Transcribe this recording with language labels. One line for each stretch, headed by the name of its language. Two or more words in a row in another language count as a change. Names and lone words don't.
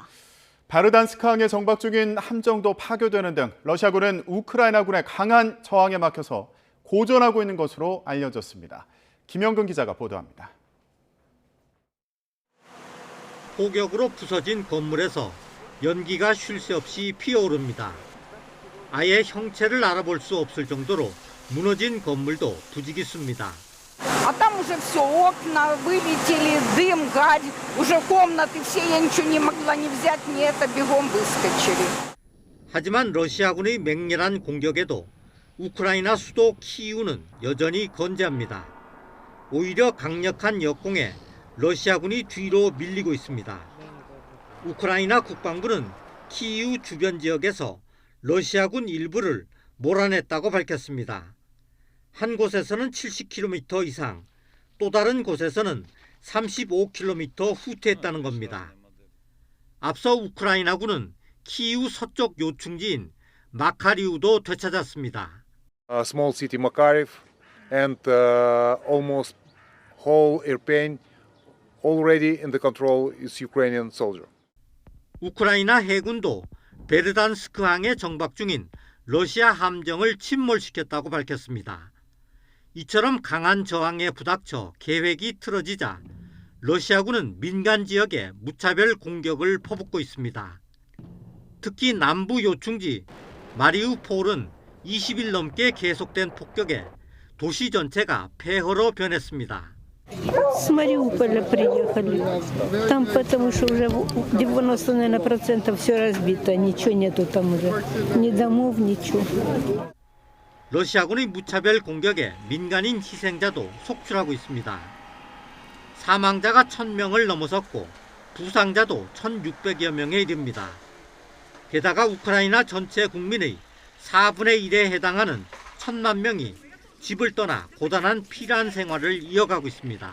Korean: 바르단스크항에 정박 중인 함정도 파괴되는 등 러시아군은 우크라이나군의 강한 저항에 막혀서 고전하고 있는 것으로 알려졌습니다. 김영근 기자가 보도합니다. 폭격으로 부서진 건물에서 연기가 쉴 새 없이 피어오릅니다. 아예 형체를 알아볼 수 없을 정도로 무너진 건물도 부지기수입니다.
Russian: А там уже все, окна вылетели, дым, гарь, уже комнаты все, я ничего не могла ни взять, ни это, бегом выскочили.
Korean: 하지만 러시아군의 맹렬한 공격에도 우크라이나 수도 키이우는 여전히 건재합니다. 오히려 강력한 역공에 러시아군이 뒤로 밀리고 있습니다. 우크라이나 국방부는 키이우 주변 지역에서 러시아군 일부를 몰아냈다고 밝혔습니다. 한 곳에서는 70km 이상, 또 다른 곳에서는 35km 후퇴했다는 겁니다. 앞서 우크라이나군은 키이우 서쪽 요충지인 마카리우도 되찾았습니다.
English: Small city Makariv and almost whole Irpin already in the control is Ukrainian soldier.
Korean: 우크라이나 해군도 베르단스크항에 정박 중인 러시아 함정을 침몰시켰다고 밝혔습니다. 이처럼 강한 저항에 부닥쳐 계획이 틀어지자 러시아군은 민간 지역에 무차별 공격을 퍼붓고 있습니다. 특히 남부 요충지 마리우폴은 20일 넘게 계속된 폭격에 도시 전체가 폐허로 변했습니다.
Russian: С Мариуполя приехали. Там потому что уже 90% все разбито. Ничего нету там уже. Ни домов, ничего.
Korean: 러시아군의 무차별 공격에 민간인 희생자도 속출하고 있습니다. 사망자가 1000명을 넘어섰고 부상자도 1600여 명에 이릅니다. 게다가 우크라이나 전체 국민의 4분의 1에 해당하는 1000만 명이 집을 떠나 고단한 피란 생활을 이어가고 있습니다.